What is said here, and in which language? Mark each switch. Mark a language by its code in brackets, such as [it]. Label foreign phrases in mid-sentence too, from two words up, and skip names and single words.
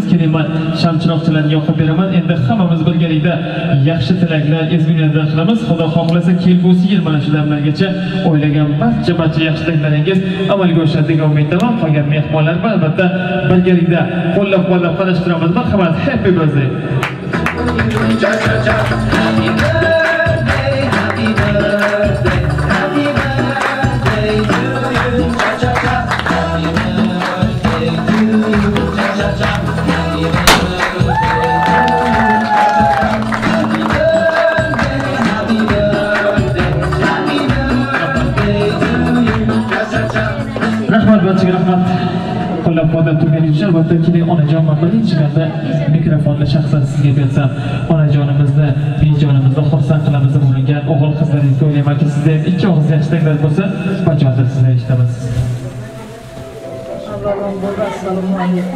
[uz] Keling, men shamchiroqchalarni yoqib beraman. Endi hammamiz birgalikda yaxshi tilaklar ezgulardan qilamiz. Xudo xohlasa kelgusi yil mana shu damlargacha o'ylagan barcha yaxshi tilaklaringiz amalga oshadi degan umiddaman. Qolgan mehmonlar albatta birgalikda qo'llab-quvvatlab qarashtiramiz. Marhamat, [en] happy birthday. Happy birthday, happy birthday, happy birthday to you. Happy birthday to you. Happy birthday, [uz] rahmat. Qo'llab-quvvatlab turganingiz uchun albatta keling onajon, men birinchi marta mikrofonni shaxsan sizga bersam, onajonimizni, bejonimizni xursand qilamiz deb uringan o'g'il qizlaringizga o'ylaymanki, sizda ham ikki og'iz yaxshi tilaklar bo'lsa, bajondir sizdan eshitamiz. Assalomu alaykum.